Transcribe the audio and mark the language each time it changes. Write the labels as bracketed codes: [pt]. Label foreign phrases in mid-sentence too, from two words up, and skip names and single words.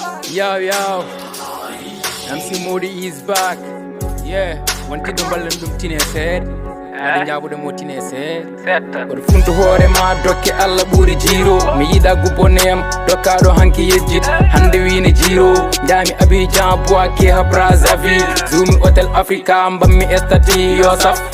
[en] Yo, yo. M C Modi is back. Yeah. [ff] Wonti ɗum ballen ɗum tine seeɗa. Wonde njabude mo tine seeɗa. Seeɗa. Kono funtu hoore ma dokke Allah ɓuri jiro. Mi yiɗa gubbo neyam, dokka ɗo hanki yejjit. Hande wine jiro. Njami Abidjan, Bouaké, ha Brazzaville. Zumi Hotel Africa, mbammi estati yo saf.